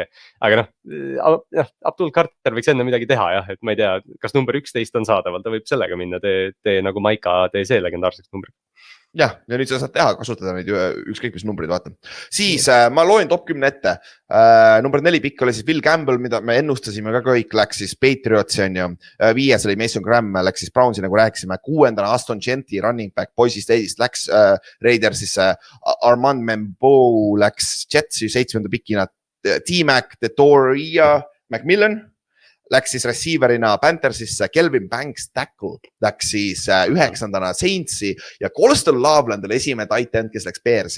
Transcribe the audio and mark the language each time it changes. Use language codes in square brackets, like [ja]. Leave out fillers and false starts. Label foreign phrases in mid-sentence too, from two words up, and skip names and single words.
[et] Aga noh, Abdul Carter võiks enne midagi teha jah, et ma ei tea, kas number 11 on saadaval, ta võib sellega minna, tee nagu Maika, tee see legendaarseks numbri. Jah, ja nüüd sa saad teha, kasutada neid ükskõik mis numbrid, vaata. Siis ma loen top 10 ette. Number 4 pikk oli siis Will Campbell, mida me ennustasime ka kõik, läks siis Patriotsi on ju. 5 oli Mason Graham, läks siis Brownsi nagu rääkisime. 6. Aston Genti, [en] running back, [et] Boise State'ist läks Raidersisse. Armand Membo läks Jetsi 7. pikina. T-Mac, Detoria, Macmillan. Läks siis receiverina Panthersisse, Kelvin Banks tackle läks siis 9. Saintsi ja Colston Loveland oli esimene tight end, kes läks Bearsi.